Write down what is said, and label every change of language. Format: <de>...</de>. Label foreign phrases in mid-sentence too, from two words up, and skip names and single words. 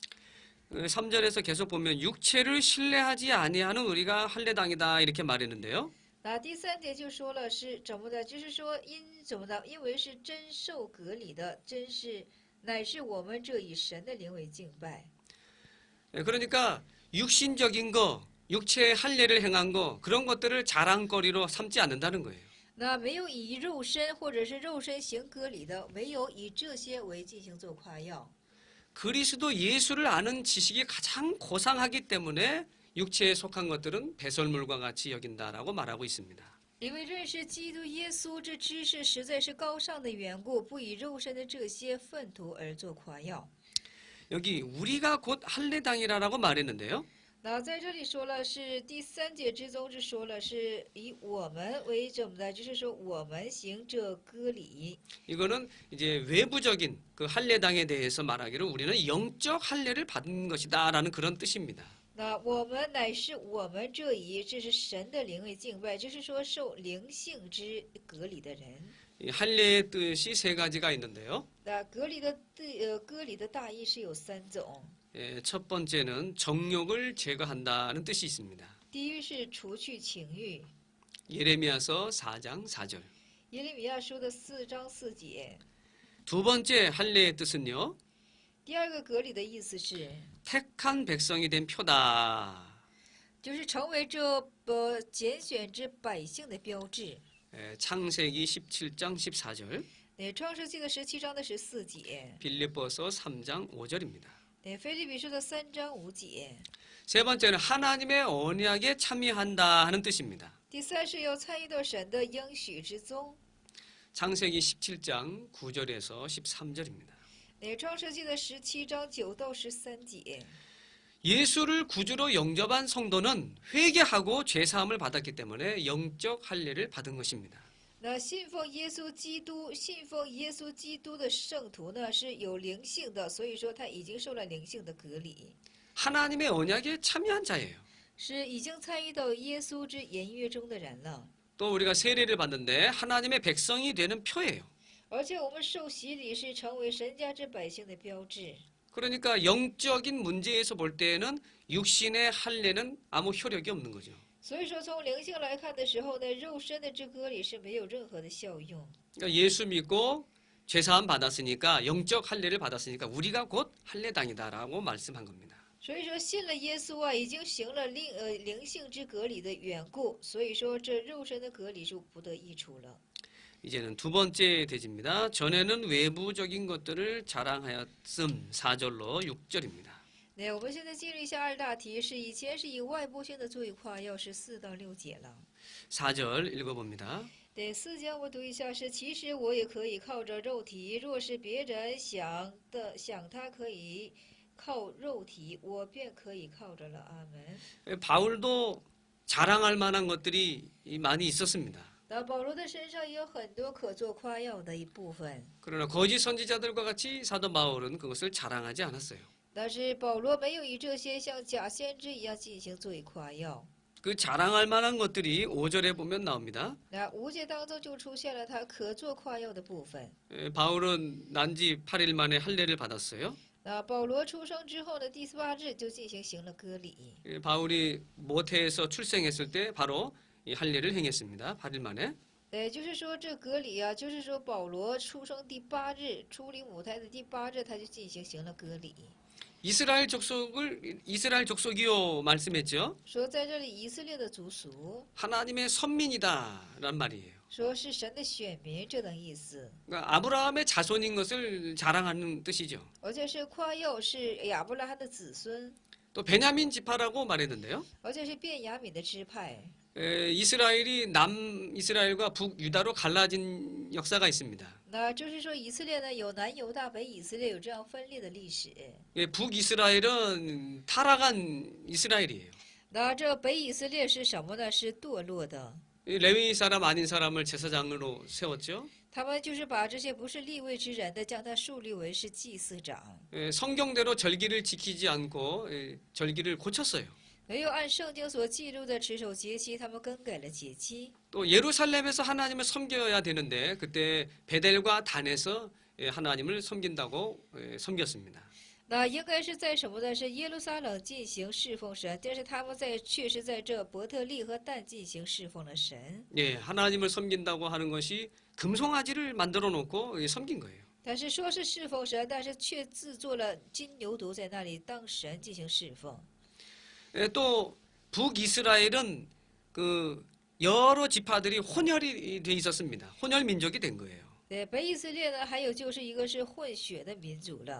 <ko>3절에서 계속 보면 육체를 신뢰하지 아니하는 우리가 할례당이다 이렇게 말했는데요.</ko> <zh>那第3节就说了是怎么的，就是说怎么的，因为是真受割礼的，乃是我们这以神的灵为敬拜。</zh> <ko>그러니까 육신적인 거, 육체의 할례를 행한 거 그런 것들을 자랑거리로 삼지 않는다는 거예요.</ko> <zh>那没有以肉身或者是肉身行割礼的，没有以这些为进行做夸耀。</zh> <ko>그리스도 예수를 아는 지식이 가장 고상하기 때문에 육체에 속한 것들은 배설물과 같이 여긴다라고 말하고 있습니다.</ko> <zh>因为认识基督耶稣这知识实在是高尚的缘故，不以肉身的这些粪土而做夸耀。</zh> <ko>여기 우리가 곧 할례당이라고 말했는데요.</ko> <zh>那在这里说了是第3节之中是说了是以我们为怎么的，就是说我们行这割礼。</zh> <ko>이거는 이제 외부적인 그 할례당에 대해서 말하기로 우리는 영적 할례를 받은 것이다라는 그런 뜻입니다.</ko> <zh>那我们乃是我们这是神的灵为敬拜，就是说受灵性之割礼的人。</zh> <ko>이 할례의 뜻이 세 가지가 있는데요.</ko> <zh>那割礼的大意是有3种。</zh> <ko>첫 번째는 정욕을 제거한다는 뜻이 있습니다.</ko> <zh>第一是除去情欲，</zh> <ko>예레미야서 4장 4절.</ko> <zh>耶利米亚书的4章4节。</zh> <ko>두 번째 할례의 뜻은요.</ko> <zh>第二个格里的意思是，</zh> <ko>택한 백성이 된 표다.</ko> <zh>就是成为这拣选之百姓的标志。</zh> <ko>창세기 17장 14절,</ko> <zh>创世纪的17章的14节，</zh> <ko>빌립보서 3장 5절입니다.</ko> <zh>腓立比书的3章5节。</zh> <ko>세 번째는 하나님의 언약에 참여한다 하는 뜻입니다.</ko> <zh>第三是要参与到神的应许之中。</zh> <ko>창세기 17장 9절에서 13절입니다.</ko> <zh>创世纪的17章9到13节。</zh> <ko>예수를 구주로 영접한 성도는 회개하고 죄사함을 받았기 때문에 영적 할례를 받은 것입니다.</ko> <zh>那信奉耶稣基督的圣徒呢，是有灵性的，所以说他已经受了灵性的隔离，</zh> <ko>하나님의 언약에 참여한 자예요.</ko> <zh>是已经参与到耶稣之言约中的人了。</zh> <ko>또 우리가 세례를 받는데 하나님의 백성이 되는 표예요.</ko> <zh>而且我们受洗礼是成为神家之百姓的标志。</zh> <ko>그러니까 영적인 문제에서 볼 때에는 육신의 할례는 아무 효력이 없는 거죠.</ko> <zh>所以说，从灵性来看的时候呢，肉身的之割礼是没有任何的效用。</zh> <ko>그러니까 예수 믿고 죄사함 받았으니까 영적 할례를 받았으니까 우리가 곧 할례당이다라고 말씀한 겁니다.</ko> <zh>所以说，信了耶稣啊，已经行了灵性之割礼的缘故，所以说这肉身的割礼就不得益处了。</zh> <ko>이제는 두 번째 대지입니다. 전에는 외부적인 것들을 자랑하였음 4절로 6절입니다.</ko> <zh>那我们现在进入一下二大题，是以前是以外部性的作为夸耀，是4到6节了。</zh> <ko>4절 읽어봅니다.</ko> <zh>对4节我读一下，是其实我也可以靠着肉体，若是别人想他可以靠肉体，我便可以靠着了。阿门。</zh> <ko>바울도 자랑할 만한 것들이 많이 있었습니다.</ko> <zh>那保罗的身上也有很多可做夸耀的一部分，</zh> <ko>그러나 거짓 선지자들과 같이 사도 바울은 그것을 자랑하지 않았어요.</ko> <zh>但是保罗没有以这些像假先知一样进行作为夸耀。</zh> <ko>그 자랑할 만한 것들이 5절에 보면 나옵니다.</ko> <zh>那5节当中就出现了他可做夸耀的部分。</zh> <ko>바울은 난지 8일 만에 할례를 받았어요.</ko> <zh>那保罗出生之后呢，第8日就行了割礼。</zh> <ko>바울이 모태에서 출생했을 때 바로 이 할례를 행했습니다. 8일 만에.</ko> <zh>就是说这割礼啊，就是说保罗出生第8日，出离母胎的第8日，他就行了割礼。</zh> <ko>이스라엘 족속이요 말씀했죠.</ko> <zh>说在这里以色列的族属，</zh> <ko>하나님의 선민이다란 말이에요.</ko> <zh>说是神的选民这等意思，</zh> <ko>그러니까 아브라함의 자손인 것을 자랑하는 뜻이죠.</ko> <zh>而且是夸耀是亚伯拉罕的子孙，</zh> <ko>또 베냐민 지파라고 말했는데요.</ko> <zh>而且是便雅悯的支派。</zh> <ko>이스라엘이 남이스라엘과 북유다로 갈라진 역사가 있습니다.</ko> <zh>那就是说以色列呢有南犹大、北以色列有这样分裂的历史。</zh> <ko>북이스라엘은 타락한 이스라엘이에요.</ko> <zh>那这北以色列是什么呢？是堕落的。</zh> <ko>레위 사람 아닌 사람을 제사장으로 세웠죠.</ko> <zh>他们就是把这些不是立位之人的，将他树立为是祭司长，</zh> <ko>성경대로 절기를 지키지 않고 절기를 고쳤어요.</ko> <zh>没有按圣经所记录的持守节期，他们更改了节期。</zh> <ko>또 예루살렘에서 하나님을 섬겨야 되는데 그때 베델과 단에서 하나님을 섬긴다고 섬겼습니다.</ko> <zh>那应该是在什么呢？是耶路撒冷进行侍奉神，但是他们却是在这伯特利和但进行侍奉了神。</zh> <ko>하나님을 섬긴다고 하는 것이 금송아지를 만들어 놓고 섬긴 거예요.</ko> <zh>但是说是侍奉神，但是却制作了金牛犊在那里当神进行侍奉。</zh> <ko>또 북이스라엘은 그 여러 지파들이 혼혈이 돼 있었습니다. 혼혈 민족이 된 거예요.</ko> <zh>对，北以色列呢，还有就是一个是混血的民族了。</zh>